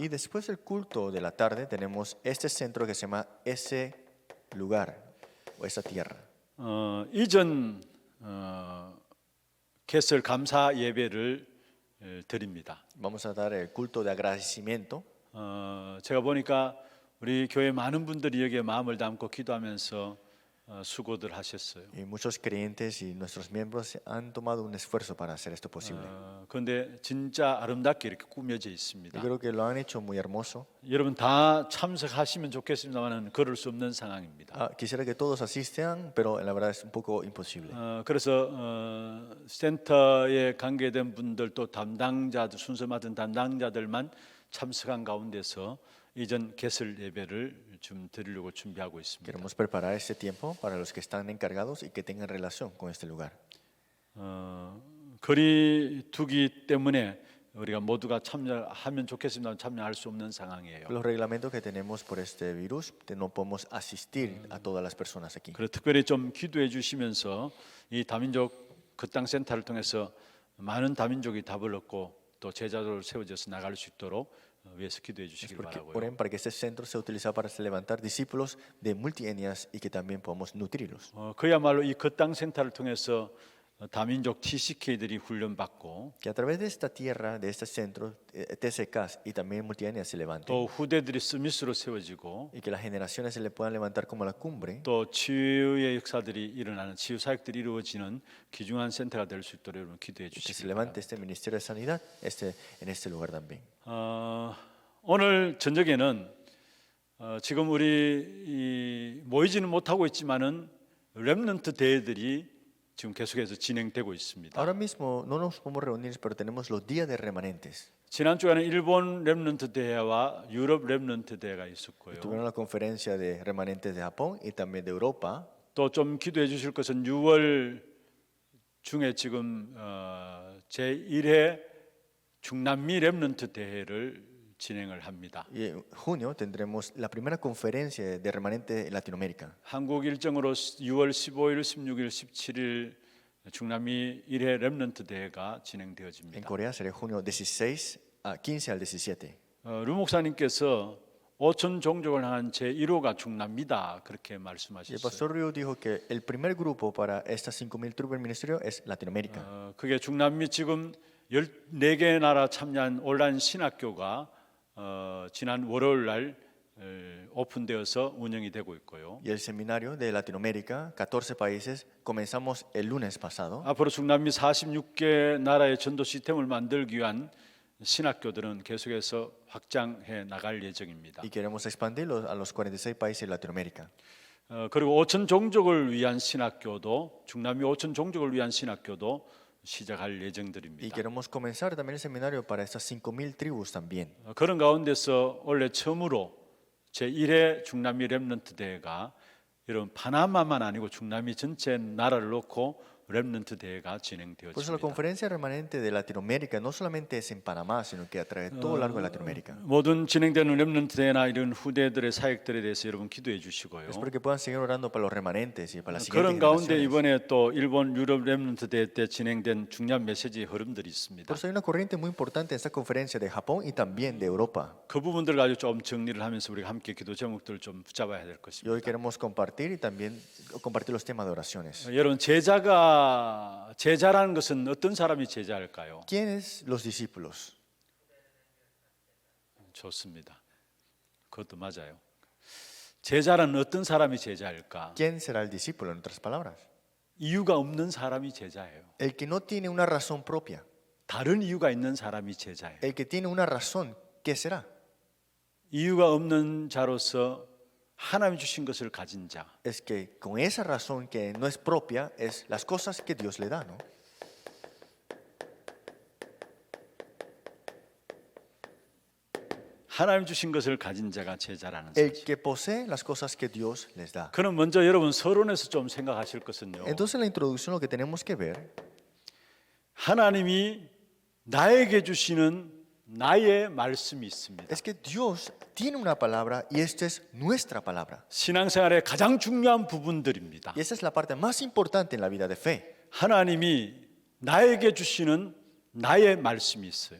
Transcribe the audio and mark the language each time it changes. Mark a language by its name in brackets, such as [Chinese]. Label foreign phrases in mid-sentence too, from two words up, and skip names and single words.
[Spanish] Y después del culto de la tarde tenemos este centro que se llama ese lugar o esa tierra. [Korean] 이전 개설 감사 예배를 드립니다. [Spanish] Vamos a dar el culto de agradecimiento. [Korean] 제가 보니까 우리 교회 많은 분들이 여기에 마음을 담고 기도하면서 수고들 하셨어요. [Spanish] Y muchos creyentes y nuestros miembros han tomado un esfuerzo para hacer esto posible. [Korean] 그런데 진짜 아름답게 이렇게 꾸며져 [Spanish] Yo [Korean] 있습니다. [Spanish] creo que lo han hecho muy hermoso. [Korean] 여러분 다 참석하시면 좋겠습니다만은 그럴 수 없는 상황입니다. [Spanish] Quisiera que todos asistan, pero la verdad es un poco imposible. [Korean] 그래서 센터에 관계된 분들 또 담당자들 순서 맡은 담당자들만 참석한 가운데서 이전 개설 예배를 좀 드리려고 준비하고 있습니다. [Spanish] Queremos preparar este tiempo para los que están encargados y que tengan relación con este lugar. [Korean] 거리 두기 때문에 우리가 모두가 참여하면 좋겠습니다. 참여할 수 없는 상황이에요. [Spanish] Los reglamentos que tenemos por este virus, no podemos asistir a todas las personas aquí. [Korean] 그래서 특별히 좀 기도해 주시면서 이 다민족 그 땅 센터를 통해서 많은 다민족이 답을 얻고 또 제자도를 세워져서 나갈 수 있도록 위해서 기도해 주시길 [Spanish] Porque [Korean] 바라고요. [Spanish] oren para que este centro sea utilizado para levantar discípulos de multietnias y que también podamos nutrirlos. [Korean] 그야말로 이 그 땅 센터를 통해서 다민족 TCK들이 훈련받고 [Spanish] Que a través de esta tierra, de este centro, TCKs y también multietnias se levanten. [Korean] 또 후대들이 스미스로 세워지고 [Spanish] Y que las generaciones se le puedan levantar como la cumbre. [Korean] 또 치유의 역사들이 일어나는 치유 사역들이 이루어지는 귀중한 센터가 될 수 있도록 여러분 기도해 [Spanish] Y que se [Korean] 주시기 [Spanish] levante este ministerio de sanidad en este lugar también. [Korean] 오늘 저녁에는 지금 우리 모이지는 못하고 있지만은 렘넌트 대회들이 지금 계속해서 진행되고 있습니다. [Spanish] Ahora mismo no nos podemos reunir, pero tenemos los días de remanentes. [Korean] 지난 주에는 일본 렘넌트 대회와 유럽 렘넌트 대회가 있었고요. [Spanish] Tuvieron la conferencia de remanentes de Japón y también de Europa. [Korean] 또 좀 기도해 주실 것은 6월 중에 지금 제1회 중남미 렘넌트 대회를 진행을 합니다. [Spanish] Y en junio tendremos la primera conferencia de remanentes en Latinoamérica. [Korean] 한국 일정으로 6월 15일, 16일, 17일 중남미 1회 렘넌트 대회가 [Spanish] En [Korean] 진행되어집니다. [Spanish] Corea será junio 16 a 15 al 17. [Korean] 루 목사님께서 5천 종족을 향한 제1호가 중남미다 그렇게 [Spanish] Y el [Korean] 말씀하셨어요. [Spanish] pastor Ryu dijo que el primer grupo para estas 5,000 tribus del ministerio es Latinoamérica. [Korean] 그게 중남미 지금 14개 나라 참여한 온라인 신학교가 지난 월요일 날 오픈되어서 운영이 되고 있고요. [Spanish] Y el seminario de Latinoamérica, 14 países, comenzamos el lunes pasado. [Korean] 앞으로 중남미 46개 나라의 전도 시스템을 만들기 위한 신학교들은 계속해서 확장해 나갈 예정입니다. [Spanish] Y queremos expandirlo a los 46 países de Latinoamérica. [Korean] 그리고 5천 종족을 위한 신학교도 중남미 5천 종족을 위한 신학교도 시작할 [Spanish] Y [Korean] 예정들입니다. [Spanish] queremos comenzar también el seminario para estas 5,000 tribus también. [Korean] 그런 가운데서 원래 처음으로 제1회 중남미 렘넌트 대회가 이런 파나마만 아니고 중남미 전체 나라를 놓고 렘넌트 대회가 [Spanish] Por eso la [Korean] 진행되어집니다. [Spanish] conferencia remanente de Latinoamérica no solamente es en Panamá, sino que a través de todo lo largo de Latinoamérica. [Korean] 모든 진행되는 렘넌트 대회나 이런 후대들의 사역들에 대해서 여러분 기도해 주시고요. [Spanish] Espero que puedan seguir orando para los remanentes y para las [Korean] 그런 [Spanish] siguientes [Korean] 가운데 [Spanish] generaciones. [Korean] 이번에 또 일본 유럽 렘넌트 대회 때 진행된 중요한 메시지 흐름들이 있습니다. [Spanish] Por eso hay una corriente muy importante en esta conferencia de Japón y también de Europa. [Korean] 그 부분들 가지고 좀 정리를 하면서 우리가 함께 기도 제목들을 좀 붙잡아야 될 [Spanish] Y [Korean] 것입니다. [Spanish] hoy queremos compartir y también compartir los temas de oraciones. [Korean] 여러분 제자라는 것은 어떤 사람이 제자일까요? [Spanish] ¿Quiénes los discípulos? [Korean] 좋습니다. 그것도 맞아요. 제자라는 어떤 사람이 제자일까? [Spanish] ¿Quién será el discípulo? En otras palabras, [Korean] 이유가 없는 사람이 제자예요. [Spanish] el que no tiene una razón propia. [Korean] 다른 이유가 있는 사람이 제자예요. [Spanish] El que tiene una razón, ¿qué será? [Korean] 이유가 없는 자로서 하나님이 주신 것을 가진 자. [Spanish] es que con esa razón que no es propia, es las cosas que Dios le da, ¿no? [Korean] 하나님 주신 것을 가진 자가 제자라는 [Spanish] El [Korean] 사실. [Spanish] que posee las cosas que Dios les da. [Korean] 그럼 먼저 여러분 서론에서 좀 생각하실 것은요. [Spanish] Entonces en la introducción lo que tenemos que ver [Korean] 하나님이 나에게 주시는 나의 말씀이 있습니다. [Spanish] es que Dios tiene una palabra y esta es nuestra palabra. [Korean] 신앙생활의 가장 중요한 부분들입니다. [Spanish] Y esa es la parte más importante en la vida de fe. [Korean] 하나님이 나에게 주시는 나의 말씀이 있어요.